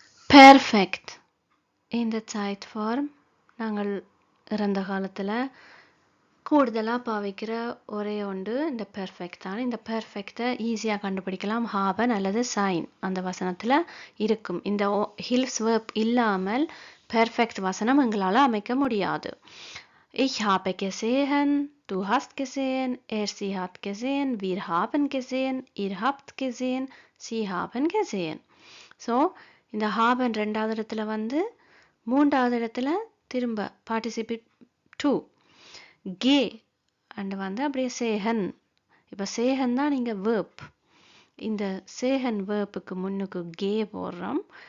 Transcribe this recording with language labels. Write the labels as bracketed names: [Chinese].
[Tamil] Perfect இந்த side form நாங்கள் இறந்த காலத்தில் கூடுதலாக பாவிக்கிற ஒரே ஒன்று இந்த பெர்ஃபெக்ட் தான். இந்த பெர்ஃபெக்டை ஈஸியாக கண்டுபிடிக்கலாம். ஹாபன் அல்லது சைன் அந்த வசனத்தில் இருக்கும். இந்த ஹில்ஸ் வேர்ப் இல்லாமல் பெர்ஃபெக்ட் வசனம் எங்களால் அமைக்க முடியாது. [German] Ich habe gesehen, du hast gesehen, sie hat gesehen, wir haben gesehen, ihr habt gesehen, sie haben gesehen. [Tamil] So இந்த haben 2வது இடத்துல 3வது இடத்துல திரும்ப பார்ட்டிசிபேட் டு கே அண்ட் அப்படியே சேகன். இப்போ சேகன் தான் நீங்கள் வேர்ப். இந்த சேகன் வேர்ப்புக்கு முன்னுக்கு கே போடுறோம்.